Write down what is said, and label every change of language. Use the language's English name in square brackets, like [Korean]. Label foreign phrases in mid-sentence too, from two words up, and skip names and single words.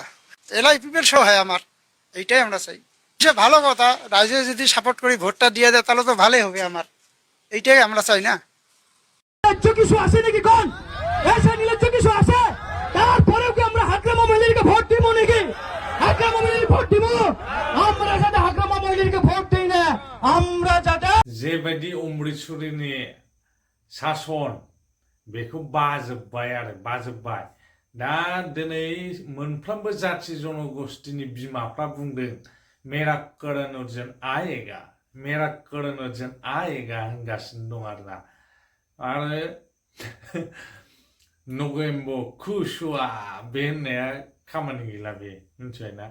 [Bangla] এলা ইউপিপিএল সহ হয় আমার, এইটাই আমরা চাই। সে ভালো কথা, রাজ্যে যদি সাপোর্ট করি ভোটটা দিয়ে দেয় তাহলে তো ভালোই হবে আমার, এইটাই আমরা চাই না। কিছু আসে নাকি কোন এসে নির্লজ্জ কিছু আসে? তারপরেও কি আমরা হাকরামা মহিলাকে ভোট দিব নাকি? হাকরামা মহিলাকে ভোট দিব? আমরা যাতে হাকরামা মহিলাকে ভোট দিই না, আমরা যাতে [Bodo] जेबायदि अमृतसरनि सासन बेखौ बाजोब्बाय दा दिनै मोनफ्रोमबो जाथि जनगोष्ठीनि बिमाफ्रा बुंदों [Hindi] मेरा करण अर्जुन आएगा [Bodo] होनगासिनो दं आरो नगेम्बर खुसुवा बे होननाया खामानि गैला, बे मिथिबाय ना?